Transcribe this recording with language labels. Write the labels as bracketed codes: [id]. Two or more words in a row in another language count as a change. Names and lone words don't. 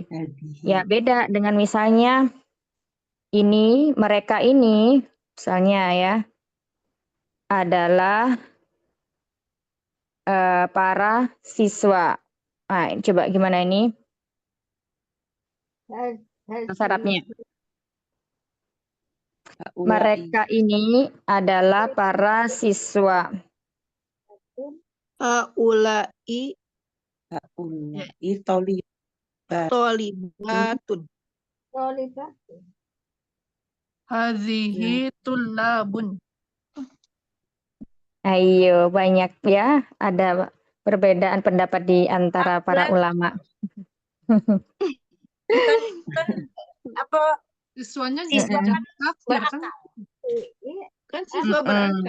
[id] Ya, beda dengan misalnya ini, mereka ini misalnya ya adalah para siswa. Nah, coba gimana ini? Bahasa Arabnya. Mereka ini adalah para siswa. Haulai Tolibat. tolibatun. [ar] هذه طلاب. [id] Ayo, banyak ya. Ada perbedaan pendapat di antara para ulama. Apa Siswanya siswa jadi kafir kan? Kan siswa berakal.